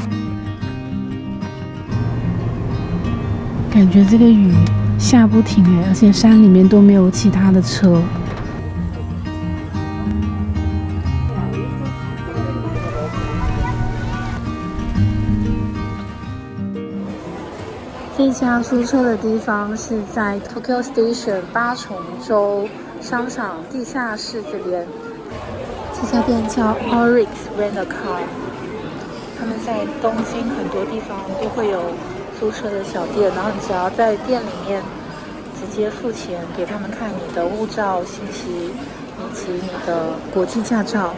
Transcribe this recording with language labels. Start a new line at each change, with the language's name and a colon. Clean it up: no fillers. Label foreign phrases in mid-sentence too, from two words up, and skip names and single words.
Chinese: 感覺這個雨下不停哎，而且山裡面都沒有其他的車。这家租車的地方是在 Tokyo Station 八重洲商場地下室這邊。這家店叫 Orix Rent a Car，他們在東京很多地方都會有租車的小店，然後你只要在店裡面直接付錢，給他們看你的護照信息以及你的國際駕照。